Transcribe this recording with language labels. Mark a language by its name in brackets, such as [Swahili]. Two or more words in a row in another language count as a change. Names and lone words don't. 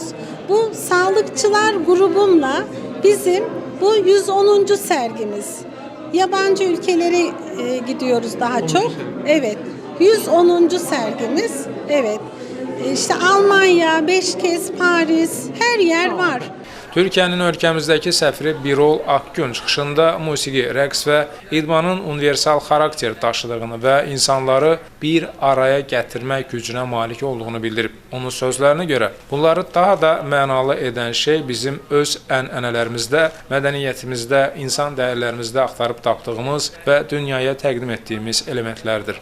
[Turkish] Bu sağlıkçılar grubumla bizim bu 110. sergimiz. Yabancı ülkelere gidiyoruz daha çok. Evet. 110. sergimiz. Evet. İşte Almanya, Beşkez, Paris, her yer var. [Azerbaijani] Türkiyənin ölkəmizdəki səfiri Birol Akgün çıxışında musiqi, rəqs və idmanın universal xarakter daşıdığını və insanları bir araya gətirmək gücünə malik olduğunu bildirib. Onun sözlərinə görə bunları daha da mənalı edən şey bizim öz ənənələrimizdə, mədəniyyətimizdə, insan dəyərlərimizdə axtarıb tapdığımız və dünyaya təqdim etdiyimiz elementlərdir.